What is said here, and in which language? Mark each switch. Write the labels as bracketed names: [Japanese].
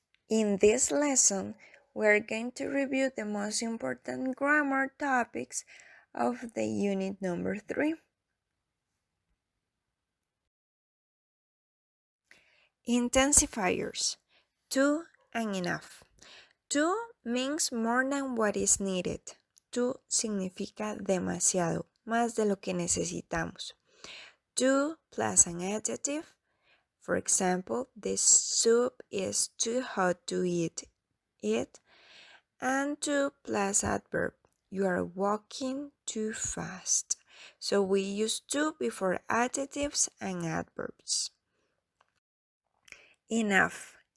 [English] In this lesson, we are going to review the most important grammar topics of the unit number 3. Intensifiers. To and enough. To means more than what is needed. [Spanish] To significa demasiado, más de lo que necesitamos. [English] To plus an adjective. For example, the soup is too hot to eat it. And to plus adverb. You are walking too fast. So we use to before adjectives and adverbs. Enough.